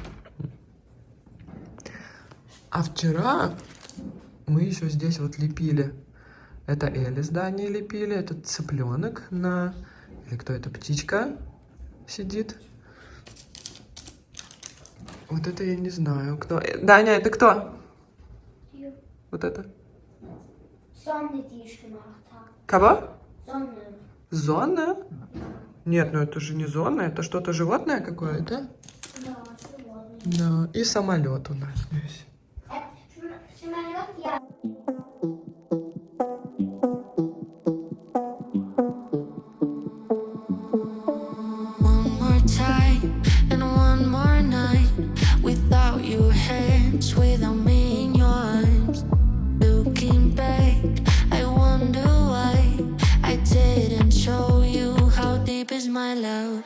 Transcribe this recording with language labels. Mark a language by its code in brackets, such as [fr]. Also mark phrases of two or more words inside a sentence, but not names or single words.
[ru] А вчера мы еще здесь вот лепили. Это Элли с Даней лепили, это цыпленок на... Или кто это, птичка сидит? Вот это я не знаю, кто. Даня, это кто? Вот это. [de] Sonne, die ich gemacht habe. [ru] Кого? Sonne. Зона? Нет, ну это же не зона, это что-то животное какое-то. Ja, животное. Да, и самолет у нас здесь. Самолет, я. [en] One more time and one more night without your hands, without me in your arms. Looking back, I wonder why I didn't show you how deep is my love.